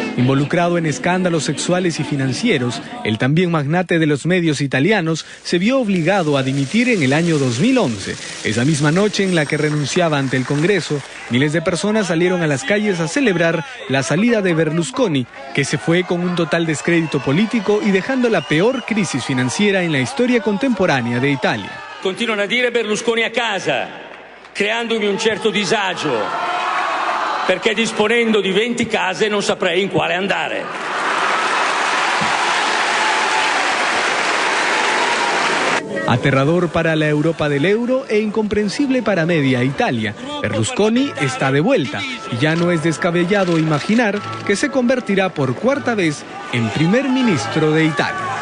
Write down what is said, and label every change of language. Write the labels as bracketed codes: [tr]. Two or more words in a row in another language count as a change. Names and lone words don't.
[es] Involucrado en escándalos sexuales y financieros, el también magnate de los medios italianos se vio obligado a dimitir en el año 2011. Esa misma noche en la que renunciaba ante el Congreso, miles de personas salieron a las calles a celebrar la salida de Berlusconi, que se fue con un total descrédito político y dejando la peor crisis financiera en la historia contemporánea de Italia. [it] Continuano a dire Berlusconi a casa, creandomi un certo disagio, perché disponendo di 20 case non saprei in quale andare. [es] Aterrador para la Europa del euro e incomprensible para media Italia, Berlusconi está de vuelta y ya no es descabellado imaginar que se convertirá por cuarta vez en primer ministro de Italia.